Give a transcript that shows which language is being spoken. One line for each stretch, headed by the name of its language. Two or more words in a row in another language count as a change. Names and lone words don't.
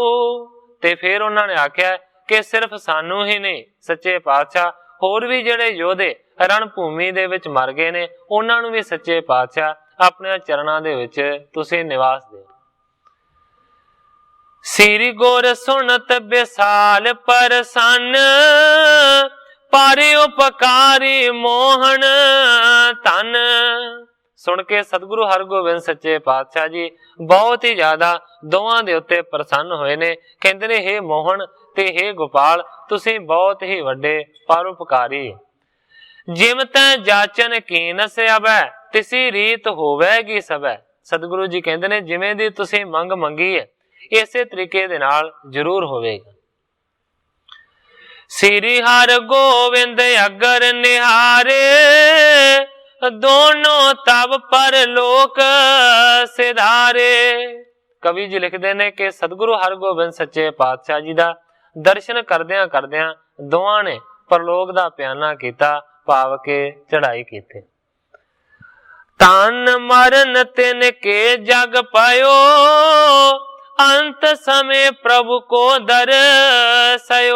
Punjabi: ਤੇ ਫਿਰ ਉਨ੍ਹਾਂ ਨੇ ਆਖਿਆ ਕਿ ਸਿਰਫ਼ ਸਾਨੂੰ ਹੀ ਨਹੀਂ ਸੱਚੇ ਪਾਤਸ਼ਾਹ ਹੋਰ ਵੀ ਜਿਹੜੇ ਯੋਧੇ ਰਣਭੂਮੀ ਦੇ ਵਿੱਚ ਮਰ ਗਏ ਨੇ ਉਨ੍ਹਾਂ ਨੂੰ ਵੀ ਸੱਚੇ ਪਾਤਸ਼ਾਹ ਆਪਣੇ ਚਰਨਾਂ ਦੇ ਵਿੱਚ ਤੁਸੀਂ ਨਿਵਾਸ ਦਿਓ। ਸਿਰੀ ਗੁਰ ਸੁਨਤ ਬਿਸਾਲ ਪ੍ਰਸੰਨ ਪਰ ਉਪਕਾਰੀ ਮੋਹਨ ਤਨ। ਸੁਣ ਕੇ ਸਤਿਗੁਰੂ ਹਰਗੋਬਿੰਦ ਸੱਚੇ ਪਾਤਸ਼ਾਹ ਜੀ ਬਹੁਤ ਹੀ ਜ਼ਿਆਦਾ ਦੋਵਾਂ ਦੇ ਉੱਤੇ ਪ੍ਰਸੰਨ ਹੋਏ ਨੇ। ਕਹਿੰਦੇ ਨੇ ਹੇ ਮੋਹਨ ਤੇ ਹੇ ਗੋਪਾਲ ਤੁਸੀਂ ਬਹੁਤ ਹੀ ਵੱਡੇ ਪਰੋਪਕਾਰੀ। ਜਿਮ ਤੈ ਜਾਚਨ ਕੀਨ ਸਬੈ ਤਿਸੀ ਰੀਤ ਹੋਵੇਗੀ ਸਬੈ। ਸਤਿਗੁਰੂ ਜੀ ਕਹਿੰਦੇ ਨੇ ਜਿਵੇਂ ਦੀ ਤੁਸੀਂ ਮੰਗ ਮੰਗੀ ਹੈ ਇਸੇ ਤਰੀਕੇ ਦੇ ਨਾਲ ਜ਼ਰੂਰ ਹੋਵੇਗਾ। ਸ੍ਰੀ ਹਰ ਗੋਵਿੰਦ ਅਗਰ ਨਿਹਾਰੇ ਦੋਨੋਂ ਤਬ ਪਰ ਲੋਕ ਸਿਧਾਰੇ। ਕਵੀ ਜੀ ਲਿਖਦੇ ਨੇ ਕਿ ਸਤਿਗੁਰੂ ਹਰਗੋਬਿੰਦ ਸੱਚੇ ਪਾਤਸ਼ਾਹ ਜੀ ਦਾ ਦਰਸ਼ਨ ਕਰਦਿਆਂ ਕਰਦਿਆਂ ਦੋਵਾਂ ਨੇ ਪਰਲੋਕ ਦਾ ਪਿਆਨਾ ਕੀਤਾ ਭਾਵ ਕੇ ਚੜ੍ਹਾਈ ਕੀਤੇ। ਤਨ ਮਰਨ ਤਿਨ ਕੇ ਜਗ ਪਾਯੋ ਅੰਤ ਸਮੇਂ ਪ੍ਰਭੁ ਕੋ ਦਰਸਯੋ।